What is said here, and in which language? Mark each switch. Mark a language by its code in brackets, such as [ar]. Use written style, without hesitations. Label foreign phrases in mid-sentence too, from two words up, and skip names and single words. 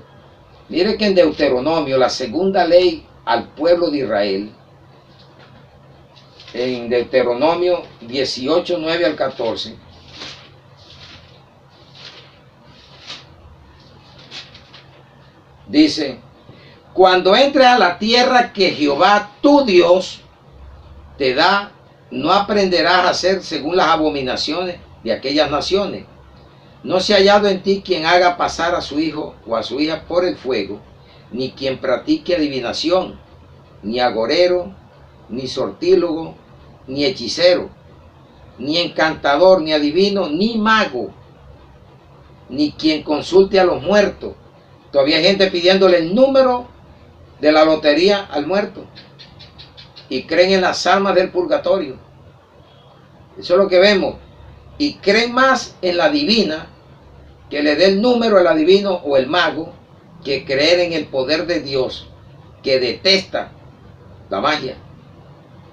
[es] Mire que en Deuteronomio, la segunda ley al pueblo de Israel, en Deuteronomio 18, 9 al 14, dice, cuando entres a la tierra que Jehová tu Dios te da, no aprenderás a hacer según las abominaciones de aquellas naciones. No se ha hallado en ti quien haga pasar a su hijo o a su hija por el fuego, ni quien practique adivinación, ni agorero, ni sortílogo, ni hechicero, ni encantador, ni adivino, ni mago, ni quien consulte a los muertos. Todavía hay gente pidiéndole el número de la lotería al muerto y creen en las almas del purgatorio. Eso es lo que vemos. Y creen más en la divina, que le dé el número al adivino o el mago, que creer en el poder de Dios, que detesta la magia.